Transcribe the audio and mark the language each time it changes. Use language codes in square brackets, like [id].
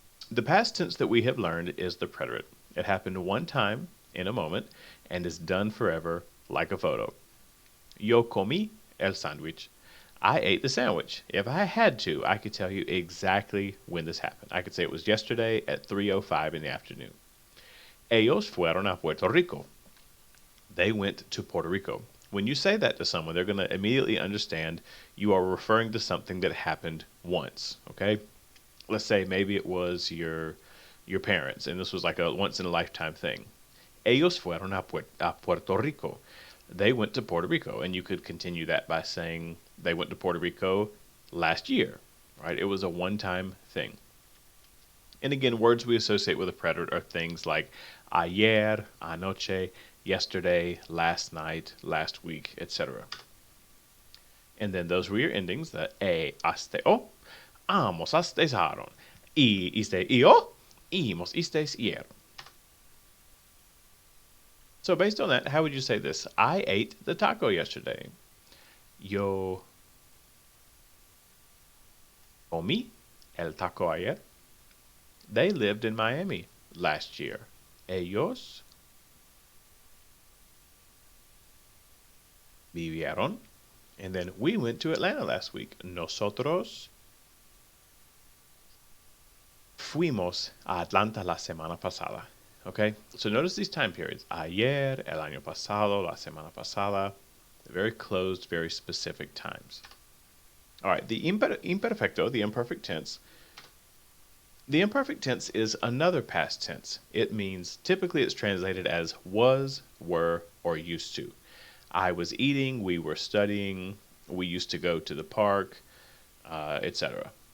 [en] The past tense that we have learned is the preterite. It happened one time in a moment and is done forever like a photo. [es] Yo comí el sándwich. [en] I ate the sandwich. If I had to, I could tell you exactly when this happened. I could say it was yesterday at 3:05 in the afternoon. [es] Ellos fueron a Puerto Rico. [en] They went to Puerto Rico. When you say that to someone, they're going to immediately understand you are referring to something that happened once, okay? Let's say maybe it was your parents, and this was like a once in a lifetime thing. [es] Ellos fueron a Puerto Rico. [en] They went to Puerto Rico, and you could continue that by saying they went to Puerto Rico last year, right? It was a one-time thing. And again, words we associate with a preterite are things like ayer, anoche, yesterday, last night, last week, etc. And then those were your endings, the aste o, amos astesaron, iste io, imos istes ier. So based on that, how would you say this? I ate the taco yesterday. [es] Yo comí el taco ayer. [en] They lived in Miami last year. [es] Ellos vivieron. [en] And then we went to Atlanta last week. [es] Nosotros fuimos a Atlanta la semana pasada. [en] Okay, so notice these time periods. [es] Ayer, el año pasado, la semana pasada. [en] Very closed, very specific times. All right, the imperfecto, the imperfect tense. The imperfect tense is another past tense. It means, typically it's translated as was, were, or used to. I was eating, we were studying, we used to go to the park, etc.